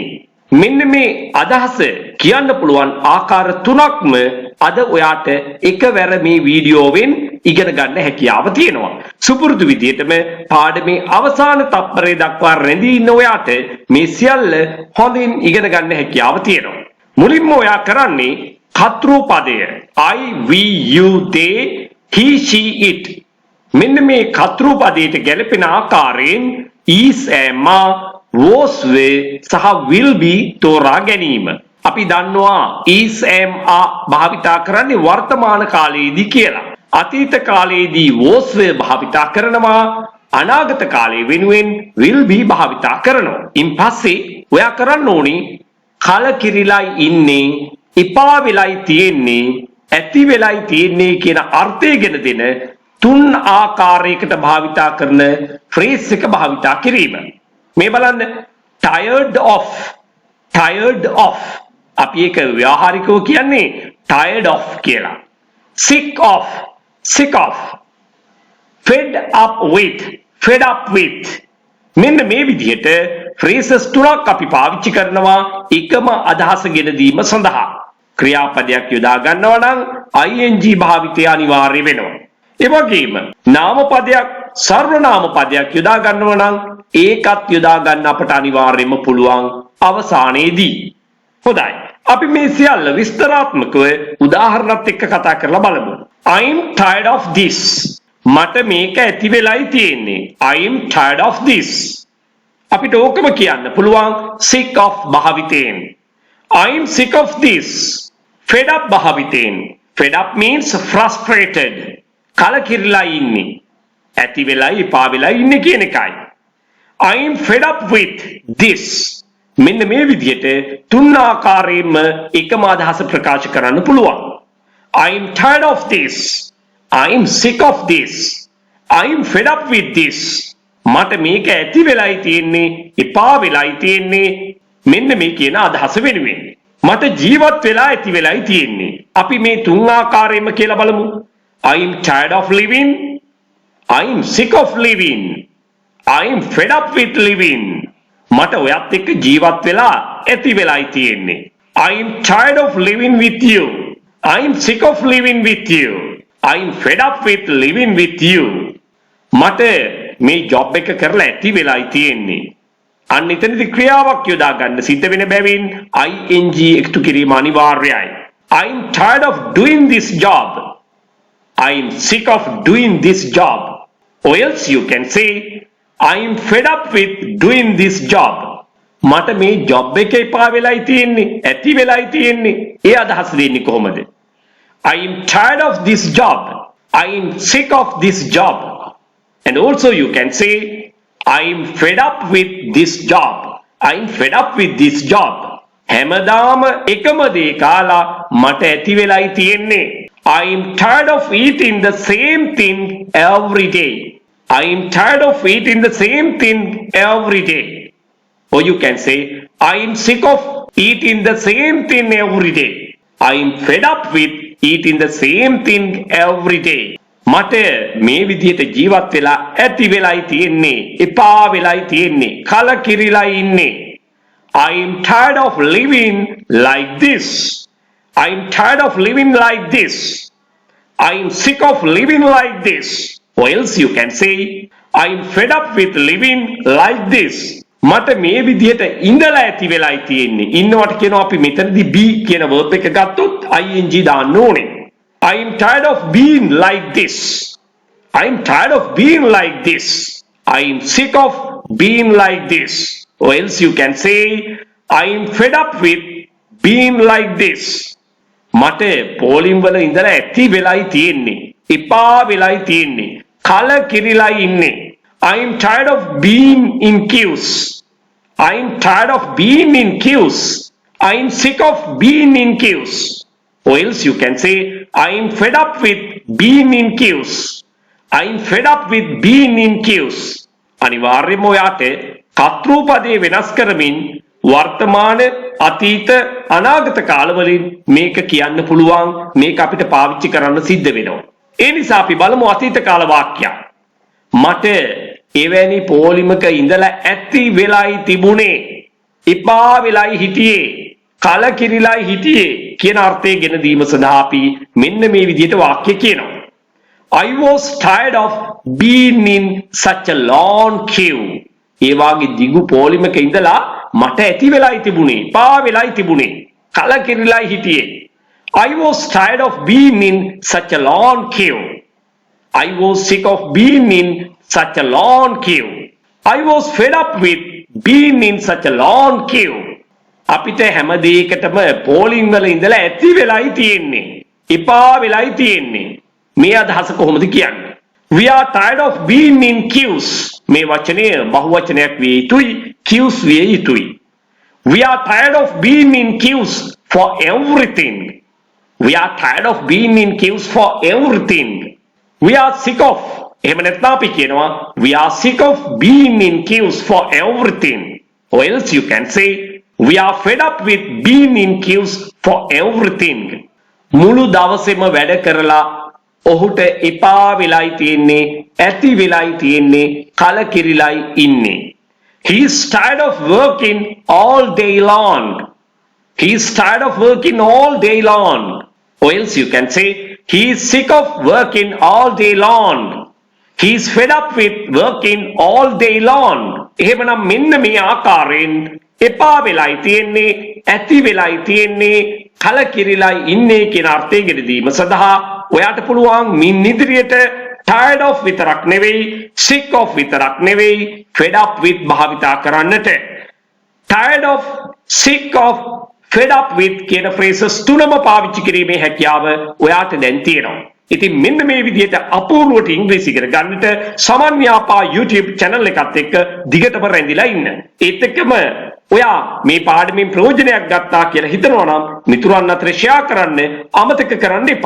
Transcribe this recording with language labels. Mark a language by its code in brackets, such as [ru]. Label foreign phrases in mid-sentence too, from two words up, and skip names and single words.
[si] මෙන්න මේ අදහස කියන්න පුළුවන් ආකාර තුනක්ම අද ඔයාට එකවර මේ වීඩියෝවෙන් ඉගෙන ගන්න හැකියාව තියෙනවා. සුපුරුදු විදිහටම පාඩමේ අවසාන තත්පරේ දක්වා රැඳී ඉන්න ඔයාට මේ සියල්ල හොඳින් ඉගෙන ගන්න හැකියාව තියෙනවා. මුලින්ම ඔයා කරන්නේ කතෘ පදය [en] I, we, you, they, he, she, it. [si] මෙන්න මේ කතෘ පදයට ගැලපෙන ආකාරයෙන් [en] is, am, was, were [si] සහ [en] will be [si] තෝරා ගැනීම. අපි දන්නවා [en] is, am, [si] භාවිතා කරන්නේ වර්තමාන කාලයේදී කියලා. අතීත කාලයේදී [en] was, were [si] භාවිතා කරනවා. අනාගත කාලය වෙනුවෙන් [en] will be [si] භාවිතා කරනවා. ඉන් පස්සේ ඔයා කරන්න ඕනේ කලකිරිලායි ඉන්නේ, එපා වෙලයි තියෙන්නේ, ඇති වෙලයි තියෙන්නේ කියන අර්ථය ගෙන දෙන තුන් ආකාරයකට භාවිතා කරන ෆ්‍රේස් එක භාවිතා කිරීම. මේ බලන්න [en] tired of [si] අපි ඒක ව්‍යාහාරිකව කියන්නේ [en] tired of [si] කියලා. [en] sick of fed up with [si] මෙන්න මේ විදිහට phrases තුනක් අපි පාවිච්චි කරනවා එකම අදහස ගෙන දීම සඳහා. ක්‍රියාපදයක් යොදා ගන්නවා නම් ing භාවිතය අනිවාර්ය වෙනවා. ඒ වගේම නාමපදයක් සර්වනාම පදයක් යොදා ගන්නවා නම් ඒකත් යොදා ගන්න අපට අනිවාර්යයෙන්ම පුළුවන් අවසානයේදී. හොඳයි. අපි මේ සියල්ල විස්තරාත්මකව උදාහරණත් එක්ක කතා කරලා බලමු. [en] I'm tired of this. [si] මට මේක ඇති වෙලයි තියෙන්නේ. [en] I'm tired of this. [si] අපිට ඕකම කියන්න පුළුවන් [en] sick of [si] භාවිතයෙන්. [en] I'm sick of this. fed up භාවිතයෙන්. fed up means frustrated. [si] කලකිරිලා ඉන්නේ. ඇති වෙලයි එපා වෙලයි ඉන්නේ කියන එකයි. [en] I'm fed up with this. [si] මෙන්න මේ විදිහට තුන් ආකාරයෙන්ම එකම අදහස ප්‍රකාශ කරන්න පුළුවන්. I'm tired of this. I'm sick of this. I'm fed up with this. මට මේක ඇති වෙලයි තියෙන්නේ, එපා වෙලයි තියෙන්නේ. මෙන්න මේ කියන අදහස වෙනුවෙන්. මට ජීවත් වෙලා ඇති වෙලයි තියෙන්නේ. අපි මේ තුන් ආකාරයෙන්ම කියලා බලමු. [en] I'm tired of living. I'm sick of living. I'm fed up with living. [si] මට ඔයත් එක්ක ජීවත් වෙලා ඇති වෙලයි තියෙන්නේ. [en] I'm tired of living with you. I'm sick of living with you. I'm fed up with living with you. [si] මට මේ ජොබ් එක කරලා ඇති වෙලයි තියෙන්නේ. අන්න එතනදී ක්‍රියාවක් යොදා ගන්න සිද්ධ වෙන බැවින් ing එකතු කිරීම අනිවාර්යයි. [en] I'm tired of doing this job. I'm sick of doing this job. Or else you can say I'm fed up with doing this job. [si] මට මේ ජොබ් එක එපා වෙලයි තියෙන්නේ, ඇති වෙලයි තියෙන්නේ. ඒ අදහස දෙන්නේ කොහොමද? [en] I'm tired of this job. I'm sick of this job. And also you can say I'm fed up with this job. I'm fed up with this job. [si] හැමදාම එකම දේ කාලා මට ඇති වෙලයි තියෙන්නේ. [en] I'm tired of eating the same thing every day. I'm tired of eating the same thing every day. Or you can say I'm sick of eating the same thing every day. I'm fed up with eating the same thing every day. [si] මට මේ විදිහට ජීවත් වෙලා ඇති වෙලයි තියෙන්නේ, එපා වෙලයි තියෙන්නේ, කලකිරිලා ඉන්නේ. [en] I'm tired of living like this. I'm tired of living like this. I'm sick of living like this. Or else you can say I'm fed up with living like this. [si] මට මේ විදිහට ඉඳලා ඇති වෙලයි තියෙන්නේ. ඉන්නවට කියනවා අපි මෙතනදී be කියන verb එක ගත්තොත් ing දාන්න ඕනේ. [en] I'm tired of being like this. I'm tired of being like this. I'm sick of being like this. Or else you can say I'm fed up with being like this. [si] මට පොලිම් වල ඉඳලා ඇති වෙලයි තියෙන්නේ, එපා වෙලයි තියෙන්නේ, කලකිරිලා ඉන්නේ. [en] I'm tired of being in queues. I'm tired of being in queues. I'm sick of being in queues. Or else you can say I'm fed up with being in queues. I'm fed up with being in queues. [si] අනිවාර්යයෙන්ම ඔයාට කතෘ පදේ වෙනස් කරමින් වර්තමාන අතීත අනාගත කාලවලින් මේක කියන්න පුළුවන් මේක අපිට පාවිච්චි කරන්න සිද්ධ වෙනවා. ඒ නිසා අපි බලමු අතීත කාල වාක්‍යයක්. මට එවැනි පොලිමක ඉඳලා ඇති වෙලයි තිබුණේ, එපා වෙලයි හිටියේ, කලකිරිලයි හිටියේ කියන අර්ථය ගෙන දීම සඳහා අපි මෙන්න මේ විදිහට වාක්‍ය කියනවා. [en] I was tired of being in such a long queue. [si] ඒ වාගේ දිගු පොලිමක ඉඳලා මට ඇති වෙලයි තිබුණේ, පා වෙලයි තිබුණේ, කලකිරිලයි හිටියේ. [en] I was tired of being in such a long queue. I was sick of being in such a long queue. I was fed up with being in such a long queue. [si] අපිට හැම දෙයකටම පොලින් වල ඉඳලා ඇති වෙලයි තියෙන්නේ, එපා වෙලයි තියෙන්නේ. මේ අදහස කොහොමද කියන්නේ? [en] We are tired of being in queues. [si] මේ වචනය බහුවචනයක් විය යුතුයි, queues විය යුතුයි. [en] We are tired of being in queues for everything. We are tired of being in queues for everything. We are sick of, [si] එහෙම නැත්නම් අපි කියනවා [en] we are sick of being in queues for everything. Or else you can say we are fed up with being in queues for everything. [si] මුළු දවසේම වැඩ කරලා ඔහුට එපා වෙලයි තියෙන්නේ, ඇති වෙලයි තියෙන්නේ, කලකිරිලයි ඉන්නේ. [en] He is tired of working all day long. He is tired of working all day long. Or else you can say he is sick of working all day long. He is fed up with working all day long. [si] එහෙමනම් මෙන්න මේ ආකාරයෙන් එපා වෙලයි තියෙන්නේ, ඇති වෙලයි තියෙන්නේ, කලකිරිලයි ඉන්නේ කියන අර්ථය ගෙන දීම සඳහා ඔයාට පුළුවන් මින් ඉදිරියට [en] tired of [si] විතරක් නෙවෙයි, [en] sick of [si] විතරක් නෙවෙයි, [en] fed up with [si] භාවිතා කරන්නට. [en] tired of, sick of, fed up with [si] කියන phrases තුනම පාවිච්චි කිරීමේ හැකියාව ඔයාට දැන් තියෙනවා. ඉතින් මෙන්න මේ විදිහට අපූර්වට ඉංග්‍රීසි ඉගෙන ගන්නට සමන් යාපා YouTube channel එකත් එක්ක දිගටම රැඳිලා ඉන්න. ඒත් එක්කම ඔයා මේ පාඩමෙන් ප්‍රයෝජනයක් ගත්තා කියලා හිතනවා නම් මිතුරන් අතර ෂෙයා කරන්න අමතක කරන්න එපා.